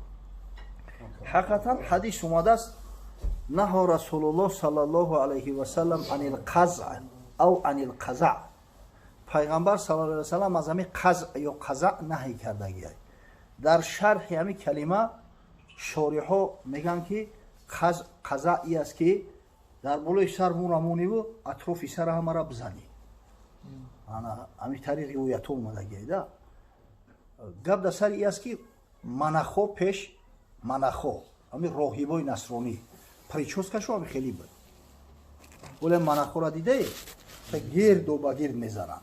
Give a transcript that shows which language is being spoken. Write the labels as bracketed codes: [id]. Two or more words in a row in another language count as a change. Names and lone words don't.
[tg] ҳақиқатан ҳадис омада аст [ar] نهى رسول الله صلی الله علیه و سلم عن القزع او عن القزع. [tg] پیغمبر [ar] صلی الله علیه و سلم [tg] аз ҳамин қазъ ё қазъ наҳй кардагӣ аст. дар шарҳ ҳамин калима шореҳҳо меган ки қазъ ӣ аст ки дар болои сар мура мониву атрофи сара ҳамара бизанӣ. ана ҳами тари ривоятҳо омадагида. Гап дар сари ин аст ки манахо пеш манахо ҳами роҳибои насронӣ прическаашо ҳами хеле буд. Боле манахора дидаед та гирду ба гирд мезананд.